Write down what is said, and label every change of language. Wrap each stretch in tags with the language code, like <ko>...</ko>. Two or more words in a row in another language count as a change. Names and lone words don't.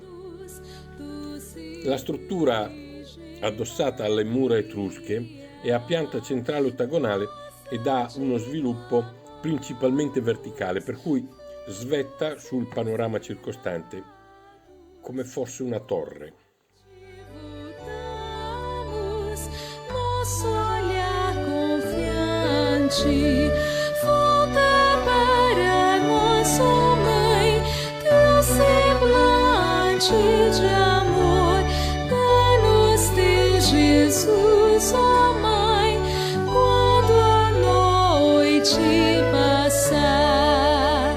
<it>La struttura, addossata alle mura etrusche, è a pianta centrale ottagonale ed ha uno sviluppo principalmente verticale, per cui svetta sul panorama circostante, come fosse una torre.</it> <pt>Nosso olhar confiante volta para nossa mãe, teu semblante de amor, dá-nos teu Jesus, ó Mãe, quando a noite passar.</pt>